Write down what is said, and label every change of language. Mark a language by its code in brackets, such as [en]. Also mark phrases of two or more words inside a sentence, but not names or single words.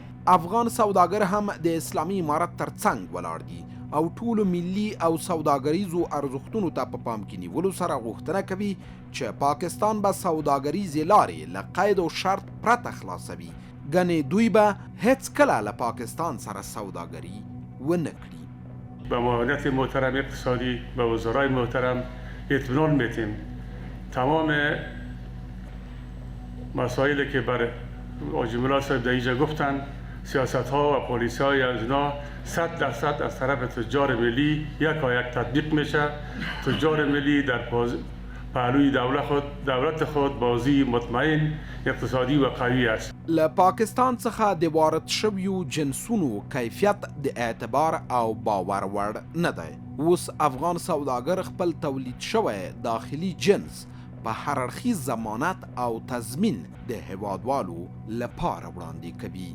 [ps] افغان سوداګر هم د اسلامي امارت ترڅنګ ولاړ دي او ټولو ملي او سوداګریزو ارزښتونو ته په پام کې نیولو سره غوښتنه کوي چې پاکستان به سوداګریزې لارې له قید او شرط پرته خلاصوي. ګنې دوی به هیڅ کله له پاکستان سره سوداګري ونه کړي. [fa] با معاونت محترم اقتصادی و وزرای محترم اطمینان میتیم تمام مسائلی که برای حاجی مولا صاحب در اینجا گفتن سیاست ها و پالیسی های از اینا 100% از طرف تجار ملی یک تطبیق میشه. تجار ملی در پهلوی دولت خود بازی مطمئن اقتصادی و قوی است. [ps] له پاکستان څخه د وارد شویو جنسونو کیفیت د اعتبار او باور وړ نه دی. اوس افغان سوداګر خپل تولید شوی داخلي جنس په هر اړخیز ضمانت او تضمین د هیوادوالو لپاره وړاندې کوي.